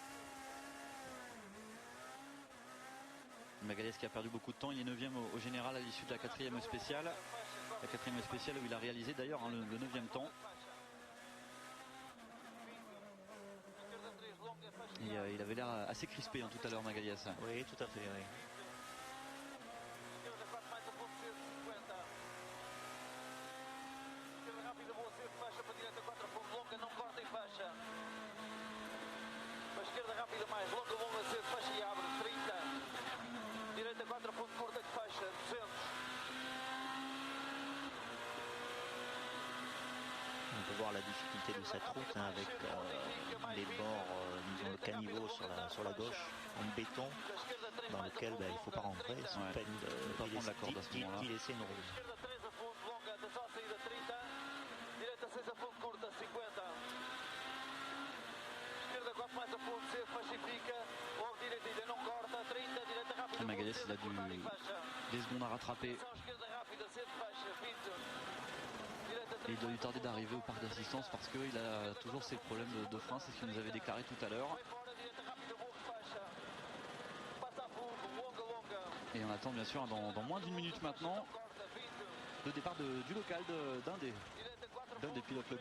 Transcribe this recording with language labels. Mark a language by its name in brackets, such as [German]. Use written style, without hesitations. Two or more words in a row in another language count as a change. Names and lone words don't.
[French] Magalhães qui a perdu beaucoup de temps, il est 9e au général à l'issue de la 4e spéciale. La 4e spéciale où il a réalisé d'ailleurs le 9e temps. Et il avait l'air assez crispé tout à l'heure, Magalhães. Oui, tout à fait, oui. [Portuguese] Esquerda rápida mais longa, longa, cedo, fecha e abre, 30. Direita 4 ponto curta que fecha, 200. [French] On peut voir la difficulté de cette route avec les bords, disons le caniveau sur la gauche, en béton, dans lequel il ne faut pas rentrer, sous peine d'y laisser une rose. [Portuguese] Esquerda 3 a fundo, longa, atenção à saída, 30. Direita 6 a fundo, curta, 50. Esquerda 4 mais a fundo, cedo, fecha e fica. Logo direita ainda não corta, 30. Direita rápida. [French] Magalhães, il a des secondes à rattraper. [Portuguese] Esquerda rápida, cedo, fecha, 20. [French] Et il doit lui tarder d'arriver au parc d'assistance parce qu'il a toujours ses problèmes de frein, c'est ce qu'il nous avait déclaré tout à l'heure. Et on attend bien sûr dans moins d'une minute maintenant le départ du local d'un des pilotes locaux.